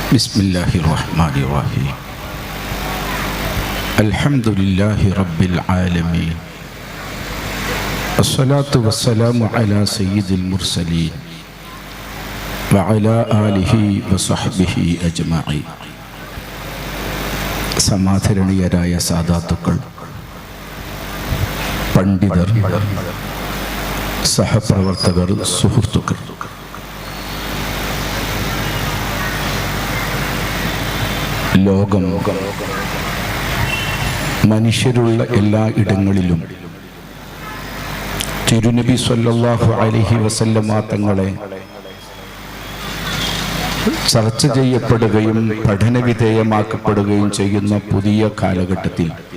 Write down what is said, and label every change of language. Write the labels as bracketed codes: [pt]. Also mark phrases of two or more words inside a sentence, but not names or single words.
[ar] بسم الله الرحمن الرحيم الحمد لله رب العالمين الصلاة والسلام على سيد المرسلين وعلى آله وصحبه أجمعين [ml] സമാധരണീയരായ സാദാത്തുക്കൾ, പണ്ഡിതർ, സഹപ്രവർത്തകർ, സുഹൃത്തുക്കൾ, ലോകം മനുഷ്യരുള്ള എല്ലാ ഇടങ്ങളിലും തിരുനബി [ar] صلى الله عليه وسلم [ml] തങ്ങളെ ചർച്ച ചെയ്യപ്പെടുകയും പഠനവിധേയമാക്കപ്പെടുകയും ചെയ്യുന്ന പുതിയ കാലഘട്ടത്തിൽ